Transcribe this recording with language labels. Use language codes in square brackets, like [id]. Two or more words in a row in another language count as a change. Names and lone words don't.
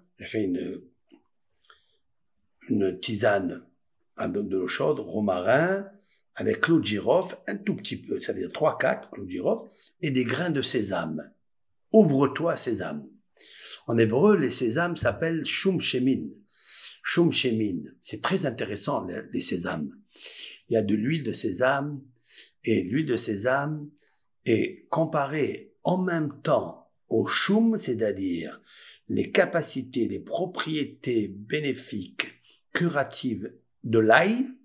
[fr] J'ai fait une tisane avec de l'eau chaude, romarin, avec clous de girofle, un tout petit peu, ça veut dire 3-4 clous de girofle, et des grains de sésame. Ouvre-toi sésame. En hébreu, les sésames s'appellent [he] שומשמין. שומשמין. [fr] C'est très intéressant, les sésames. Il y a de l'huile de sésame, et l'huile de sésame est comparée en même temps au shum, c'est-à-dire les capacités, les propriétés bénéfiques, curatives de l'ail.